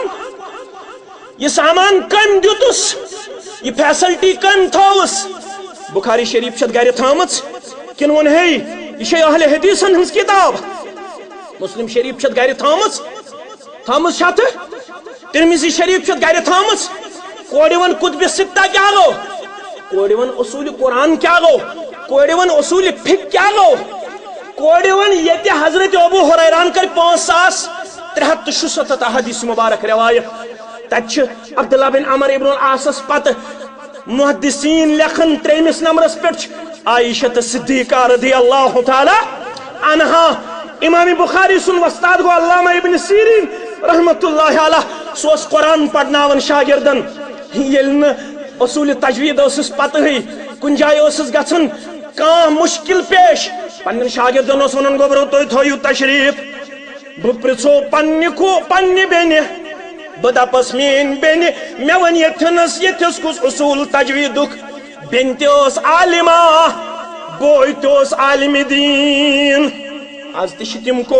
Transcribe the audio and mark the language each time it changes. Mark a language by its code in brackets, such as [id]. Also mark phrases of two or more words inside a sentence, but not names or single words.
[ks] یہ سامان کم دیُتُس یہ فیسلٹی کم تھٲوٕس بخاری شریف چھت گرِ تھٲمٕژ کِنہٕ ووٚن ہے یہ چھے اہل حدیثن ہٕنٛز کتاب مسلم شریف چھت گرِ تھٲمٕژ چھتہٕ ترمذی شریف چھت گرِ تھٲمٕژ کورِ ون کتب ستہ کیٛاہ گوٚو کورِ ون اصوٗلِ قرآن کیٛاہ گوٚو کورِ ون اصوٗلِ فقہ کیٛاہ گوٚو کورِ ون ییٚتہِ حضرت ابو ہریران کٔرۍ 5367 احادیث مبارک روایت تتہِ عبداللہ بن عمر ابن العاصس پتہٕ محدثین لیکھن 3 نمبرس پٮ۪ٹھ چھِ عائشہ صدیقہ [ar] رضی اللہ تعالی عنہا [ks] امام بخاری سُنٛد وستاد گوٚو علامہ ابن سیرین [ar] رحمۃ اللہ علیہ [ks] سُہ اوس قرآن پرناوان شاگردن ییٚلہِ نہٕ اصوٗلِ تجویٖد ٲسٕس پتہٕے کُنہِ جایہِ ٲسٕس گژھان کانٛہہ مُشکل پیش پننٮ۪ن شاگردن اوس ونان گوٚبرو تُہۍ تھٲیِو تشریف بہٕ پرژھو پننہِ بیٚنہِ بہٕ دپس میٛٲنۍ بیٚنہِ مےٚ ون ییٚتھس کُس اصوٗل تجویٖدُک بیٚنہِ تہِ ٲس عالمہ بوے تہِ اوس عالمِ دیٖن آز تہِ چھِ